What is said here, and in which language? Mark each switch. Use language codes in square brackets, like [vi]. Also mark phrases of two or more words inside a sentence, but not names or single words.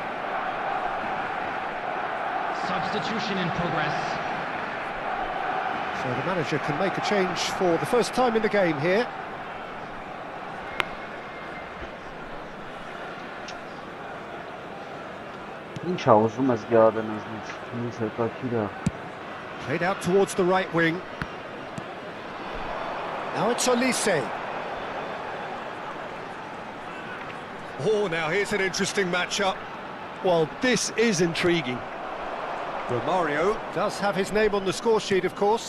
[en] Substitution in progress. So the manager can make a change for the first time in the game here. [hy] Ինչա ուզում ես գյադենես ինձ հետաքրքիր է։ [en] Played out towards the right wing. Now it's Olise. Oh, now here's an interesting matchup. Well, this is intriguing. Romario does have his name on the score sheet, of course.